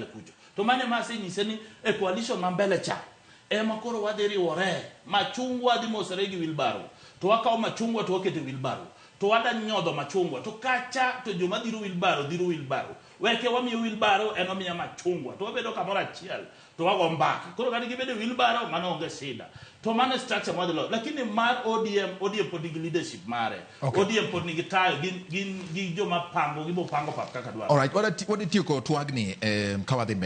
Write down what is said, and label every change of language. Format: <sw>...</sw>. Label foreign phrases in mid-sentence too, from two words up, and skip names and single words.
<luo>kucho to mane masenyise ni e coalition ma mbele cha ema koro wadhi riwore machungwa dhi mosere gi wheelbarrow to wakawo machungwa to wakete wheelbarrow to wada nyodho machungwa to kacha to joma dhiro wheelbarrow weke wamiyo wheelbarrow eno miya machungwa to wabedo kamoro achiel to wago mbaka koro kati gibedo wheelbarrow mano onge shida to mane structure mwadhilo lakini mar ODM pod nigi leadership mare ODM pod nigi tayo gin joma pango gibo pango pap kaka dwaro</luo> <en>all right what</en> <luo>itiyo ko twagni kawadhi mbele</luo>